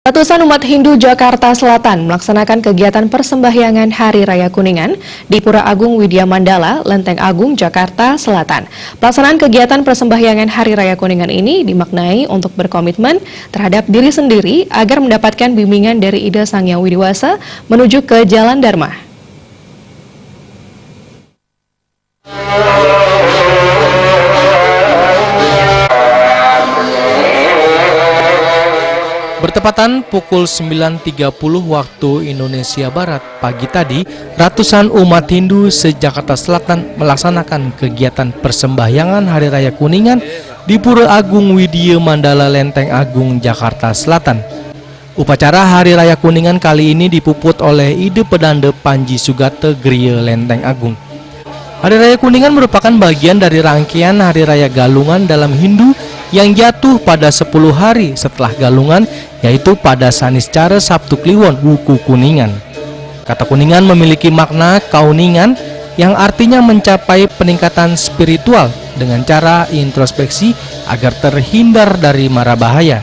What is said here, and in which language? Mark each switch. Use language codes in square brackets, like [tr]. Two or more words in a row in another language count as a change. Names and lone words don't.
[id] Ratusan umat Hindu Jakarta Selatan melaksanakan kegiatan persembahyangan Hari Raya Kuningan di Pura Agung Widya Mandala, Lenteng Agung, Jakarta Selatan. Pelaksanaan kegiatan persembahyangan Hari Raya Kuningan ini dimaknai untuk berkomitmen terhadap diri sendiri agar mendapatkan bimbingan dari Ida Sang Hyang Widi Wasa menuju ke Jalan Dharma. Bertepatan pukul 9.30 waktu Indonesia Barat pagi tadi, ratusan umat Hindu se-Jakarta Selatan melaksanakan kegiatan persembahyangan Hari Raya Kuningan di Pura Agung Widya Mandala, Lenteng Agung, Jakarta Selatan. Upacara Hari Raya Kuningan kali ini dipuput oleh Ide Pedanda Panji Sugata Griya Lenteng Agung. Hari Raya Kuningan merupakan bagian dari rangkaian Hari Raya Galungan dalam Hindu yang jatuh pada 10 hari setelah Galungan, yaitu pada Saniscara Sabtu Kliwon Wuku Kuningan. Kata Kuningan memiliki makna kauningan yang artinya mencapai peningkatan spiritual dengan cara introspeksi agar terhindar dari mara bahaya.